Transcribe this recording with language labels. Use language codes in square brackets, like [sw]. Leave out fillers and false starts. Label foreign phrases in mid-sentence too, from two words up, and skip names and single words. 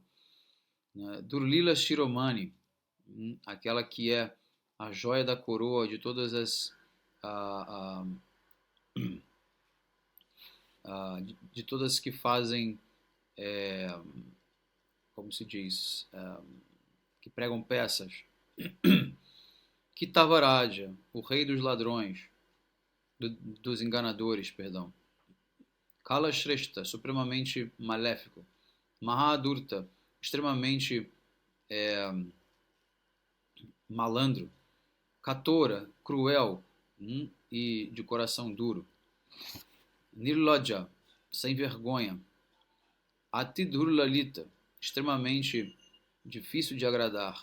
[sa] Durlila Shiromani, [pt] aquela que é a joia da coroa de todas as de todas que fazem, como se diz, que pregam peças. Kitavaraja, o rei dos ladrões, dos enganadores, perdão. Kala Shrestha, supremamente maléfico. Mahadurta, extremamente malandro. Katora, cruel e de coração duro. Nirlaja, sem vergonha. Atidurlalita, extremamente difícil de agradar.